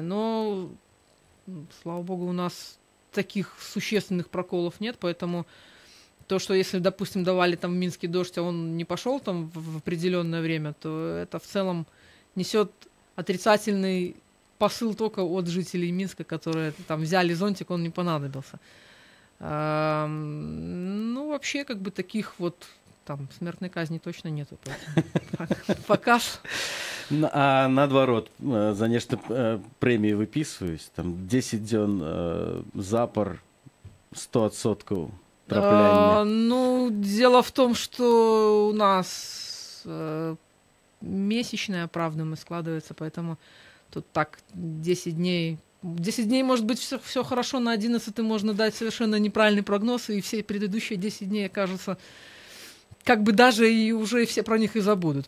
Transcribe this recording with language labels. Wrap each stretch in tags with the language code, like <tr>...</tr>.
<ru>Но, слава богу, у нас таких существенных проколов нет, поэтому то, что если, допустим, давали там в Минске дождь, а он не пошел там в определенное время, то это в целом несет отрицательный посыл только от жителей Минска, которые там взяли зонтик, он не понадобился. Ну, вообще, как бы таких вот там смертной казни точно нету. Пока ж.</ru> <be>А наадварот, за нешта прэміі выпісваюць, там 10 дзён запар 100% трапляння.</be> <ru>Ну, дело в том, что у нас месячная, правда, складывается, поэтому тут так 10 дней. 10 дней, может быть, все хорошо, на 11 можно дать совершенно неправильный прогноз, и все предыдущие 10 дней окажутся как бы даже и уже все про них и забудут.</ru>